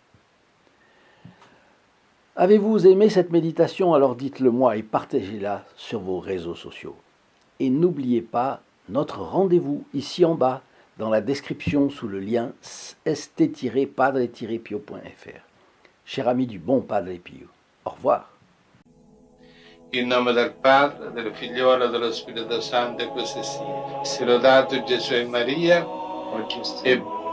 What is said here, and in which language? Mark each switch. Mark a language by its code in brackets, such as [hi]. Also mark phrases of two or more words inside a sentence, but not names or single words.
[fr] Avez-vous aimé cette méditation? Alors dites-le moi et partagez-la sur vos réseaux sociaux. Et n'oubliez pas notre rendez-vous ici en bas, dans la description sous le lien st-padre-pio.fr. Cher ami du bon Padre Pio, au revoir. [it] In nome del Padre, del Figliolo e dello Spirito Santo, e così sia. Sia lodato Gesù e Maria, oggi e